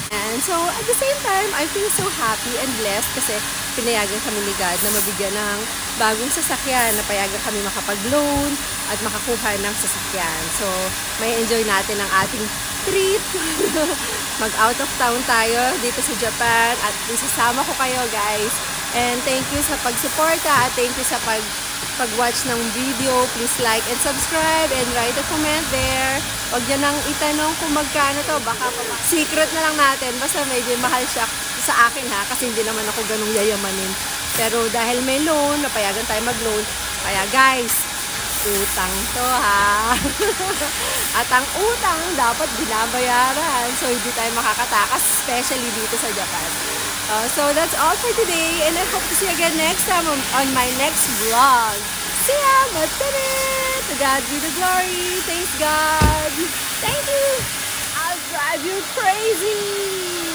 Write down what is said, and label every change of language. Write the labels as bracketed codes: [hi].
[en] And so, at the same time, I feel so happy and blessed [tl] kasi pinayagan kami ni God na mabigyan ng bagong sasakyan, na payagan kami makapag-loan at makakuha ng sasakyan. So, may enjoy natin ang ating trip. Mag-out of town tayo dito sa Japan at isasama ko kayo, guys. [en] And thank you sa pagsuporta at thank you sa pag-watch ng video. Please like and subscribe and write a comment there. [tl] Huwag niyo nang itanong kung magkano to. Baka secret na lang natin. Basta medyo mahal siya sa akin ha. Kasi hindi naman ako ganung yayamanin. Pero dahil may loan, napayagan tayo mag-loan. Kaya guys, utang to ha. At ang utang dapat binabayaran. So hindi tayo makakatakas, especially dito sa Japan. [en] So that's all for today, and I hope to see you again next time on my next vlog. See ya! Matane! To God be the glory. Thanks God. Thank you. I'll drive you crazy.